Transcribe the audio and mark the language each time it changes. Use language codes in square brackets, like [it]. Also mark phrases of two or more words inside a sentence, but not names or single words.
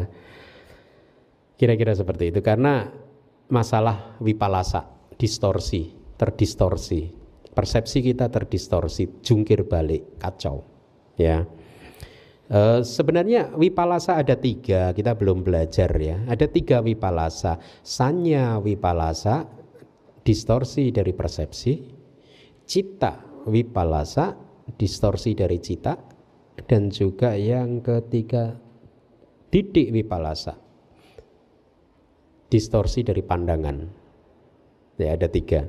[id] Kira-kira seperti itu, karena masalah wipalasa, terdistorsi. Persepsi kita terdistorsi, jungkir balik, kacau. Ya. Sebenarnya wipalasa ada 3, kita belum belajar ya. Ada 3 wipalasa. [pi] Sanya wipalasa, [id] distorsi dari persepsi. [pi] Citta wipalasa, [id] distorsi dari cita. Dan juga yang ketiga [pi] Didik wipalasa, [id] distorsi dari pandangan. Ya, ada 3.